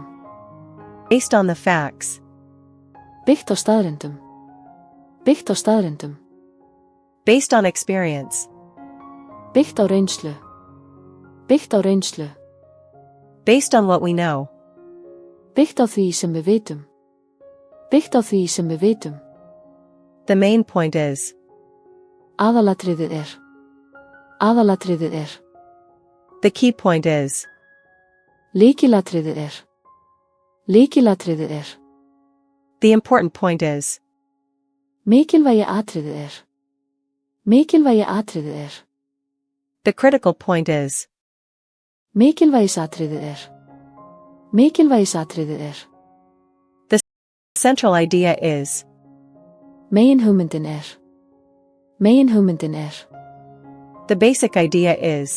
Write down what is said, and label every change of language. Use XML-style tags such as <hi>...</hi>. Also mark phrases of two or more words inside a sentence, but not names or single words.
<en>Based on the facts.</en> <is>Byggt á staðreyndum. Byggt á staðreyndum.</is> <en>Based on experience.</en> <is>Byggt á reynslu. Byggt á reynslu.</is> <en>Based on what we know.</en> <is>Byggt á því sem við vitum. Byggt á því sem við vitum.</is> <en>The main point is.</en> <is>Aðalatriðið er. Aðalatriðið er.</is> <en>The key point is.</en> <is>Lykilatriðið er. Lykilatriðið er.</is> <en>The important point is.</en> <is>Mikilvægi atriðið er. Mikilvægi atriðið er.</is> <en>The critical point is.</en> <is>Mikilvægisatriðið er. Mikilvægisatriðið er.</is> <en>The central idea is.</en> <is>Meginhugmyndin er. Meginhugmyndin er.</is> <en>The basic idea is.</en>